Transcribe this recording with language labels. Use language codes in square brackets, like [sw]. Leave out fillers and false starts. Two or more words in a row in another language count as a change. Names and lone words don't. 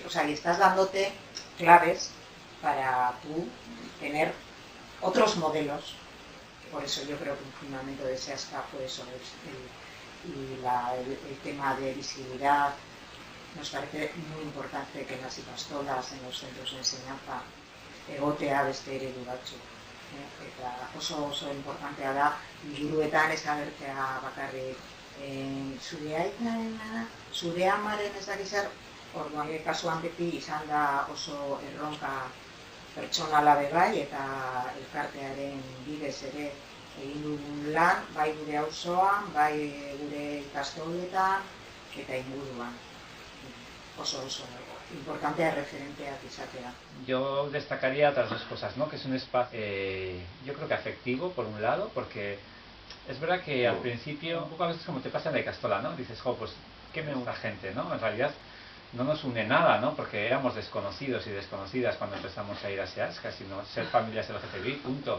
[es] O sea, y estás dándote claves para tú tener otros modelos. Por eso yo creo que un fundamento de SEASCA fue eso, el tema de visibilidad. Nos parece muy importante que las ikastolas en los centros de enseñanza [eu] egotea beste eredu eta oso importantea da inguruetan ez agertzea bakarrik zure aitaren, zure amaren ez dakiz zer, orduan kasuan beti izan da oso erronka pertsonala bai eta elkartearen bidez ere egin dugun lan, bai gure auzoan, bai gure ikastoletan eta inguruan. Oso importante referenteak izatea. [es] Yo destacaría otras dos cosas, ¿no? Que es un espacio, yo creo que afectivo, por un lado, porque es verdad que al principio, un poco a veces como te pasa en la Ikastola, ¿no? Dices, jo, pues, ¿qué me une la gente, no? En realidad no nos une nada, ¿no? Porque éramos desconocidos y desconocidas cuando empezamos a ir a SEASCA, sino ser familias LGTBI, punto.